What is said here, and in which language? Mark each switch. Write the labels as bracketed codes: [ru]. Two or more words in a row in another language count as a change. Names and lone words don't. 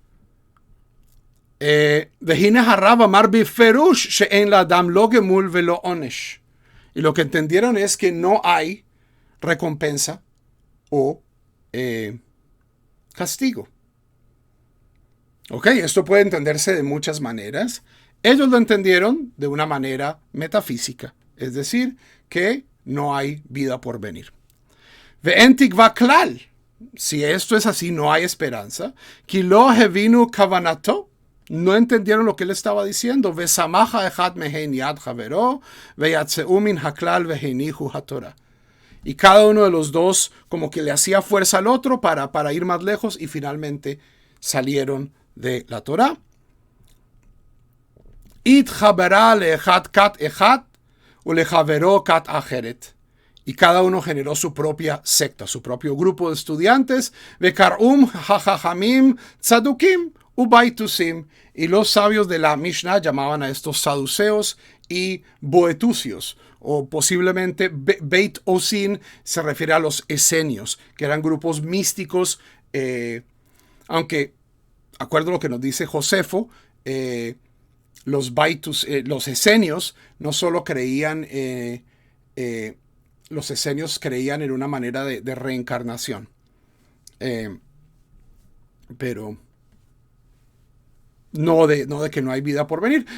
[es] Y lo que entendieron es que no hay recompensa o castigo. Ok, esto puede entenderse de muchas maneras. Ellos lo entendieron de una manera metafísica, es decir, que no hay vida por venir. [he] ואין תקוה כלל. [es] Si esto es así, no hay esperanza. [he] כי לא הבינו כוונתו. [es] No entendieron lo que él estaba diciendo. [he] וסמכה אחד מהן יד חברו ויצאו מן הכלל והניחו התורה. [es] Y cada uno de los dos como que le hacía fuerza al otro para ir más lejos y finalmente salieron de la Torah. [he] ונתחברה לאחד כת אחת ולחברו כת אחרת. [es] Y cada uno generó su propia secta, su propio grupo de estudiantes. [he] וקראום החכמים צדוקים ובייתוסים. [es] Y los sabios de la Mishnah llamaban a estos saduceos y boetusios. O posiblemente Beit Osin se refiere a los esenios, que eran grupos místicos, aunque, acuerdo a lo que nos dice Josefo, los esenios no solo creían, los esenios creían en una manera de reencarnación, pero no de que no hay vida por venir.